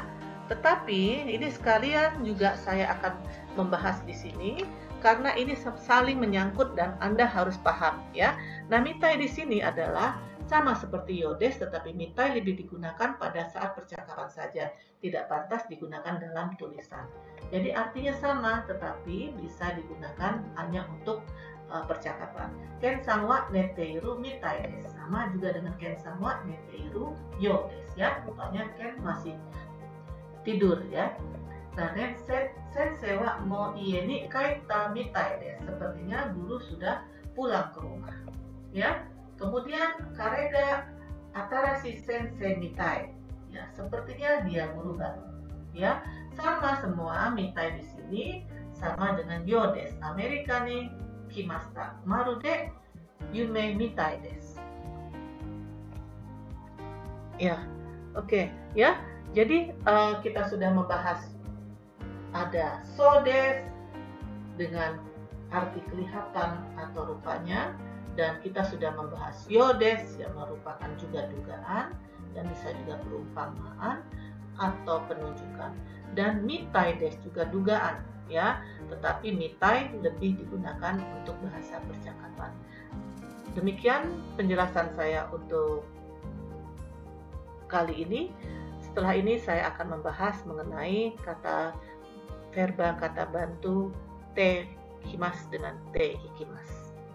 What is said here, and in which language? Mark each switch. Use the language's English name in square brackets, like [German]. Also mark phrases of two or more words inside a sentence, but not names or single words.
[Indonesian] Tetapi ini sekalian juga saya akan membahas di sini karena ini saling menyangkut dan Anda harus paham, ya. Nah, mitai di sini adalah sama seperti yodes, tetapi mitai lebih digunakan pada saat percakapan saja, tidak pantas digunakan dalam tulisan. Jadi artinya sama, tetapi bisa digunakan hanya untuk percakapan. [Japanese] ケンさんはねているみたいです. [Indonesian] Sama juga dengan [Japanese] ケンさんはねているようです [Indonesian] ya. Contohnya Ken masih tidur ya. Nah, [Japanese] 先生はもう家に帰ったみたいです. [Indonesian] Sepertinya guru sudah pulang ke rumah. Ya. Kemudian [Japanese] 彼が新しい先生みたい. [Indonesian] Ya, sepertinya dia guru baru. Ya, sama semua mitai di sini sama dengan [Japanese] ようです. アメリカに来ました。まるで夢みたいです. [Indonesian] Ya, oke ya. Jadi kita sudah membahas ada [Japanese] そうです [Indonesian] dengan arti kelihatan atau rupanya, dan kita sudah membahas [Japanese] ようです [Indonesian] yang merupakan juga dugaan dan bisa juga perumpamaan atau penunjukan, dan [Japanese] みたいです [Indonesian] juga dugaan ya, tetapi mitai lebih digunakan untuk bahasa percakapan. Demikian penjelasan saya untuk kali ini. Setelah ini saya akan membahas mengenai kata verba kata bantu [Japanese] てひきます [Indonesian] dengan [Japanese] てひきます.